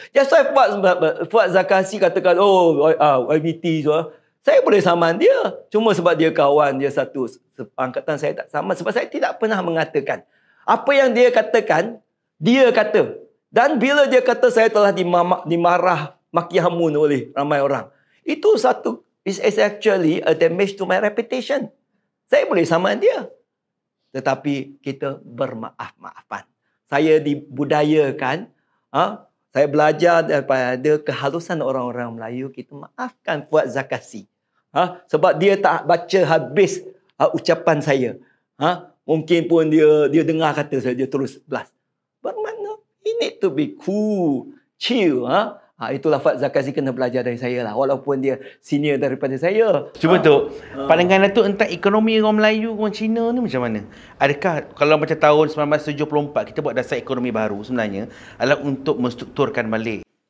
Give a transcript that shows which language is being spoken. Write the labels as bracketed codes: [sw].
[en] Just like [ms] Fuad Zakasi katakan, YBT, saya boleh saman dia. Cuma sebab dia kawan, dia satu angkatan, saya tak sama. Sebab saya tidak pernah mengatakan. Apa yang dia katakan, dia kata. Dan bila dia kata saya telah dimarah, maki hamun oleh ramai orang. Itu satu, [en] is actually a damage to my reputation. [ms] Saya boleh saman dia. Tetapi kita bermaaf-maafan. Saya dibudayakan. Saya belajar daripada kehalusan orang-orang Melayu. Kita maafkan Fuad Zakasi. Sebab dia tak baca habis ucapan saya. Mungkin pun dia dengar kata saya, dia terus blast. [en] Bermakna, he need to be cool, chill. [ms] Itulah Fuad Zakasi kena belajar dari saya lah. Walaupun dia senior daripada saya. Cuba tu, pandangan Datuk tentang ekonomi orang Melayu, orang Cina ni macam mana? Adakah kalau macam tahun 1974 kita buat dasar ekonomi baru sebenarnya adalah untuk menstrukturkan balik?